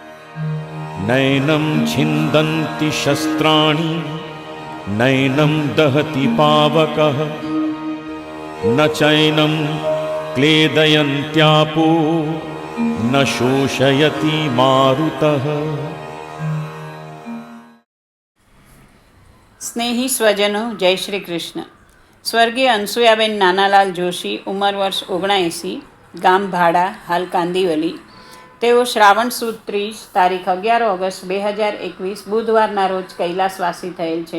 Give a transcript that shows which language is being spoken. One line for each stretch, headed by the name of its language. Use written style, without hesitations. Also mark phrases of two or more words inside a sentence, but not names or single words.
Sanskrit: नैनं छिन्दन्ति शस्त्राणि नैनं दहति पावकः न चैनं क्लेदयन्त्यापो न शोषयति मारुतः।
Gujarati: સ્નેહી સ્વજનો, જય શ્રી કૃષ્ણ. સ્વર્ગીય અનસુયાબેન નાનાલાલ જોશી, ઉંમર વર્ષ 79, ગામ ભાડા, હાલ કાંદીવલી. તેઓ શ્રાવણ સુદ 30 તારીખ 11 ઓગસ્ટ 2021 બુધવારના રોજ કૈલાસવાસી થયેલ છે.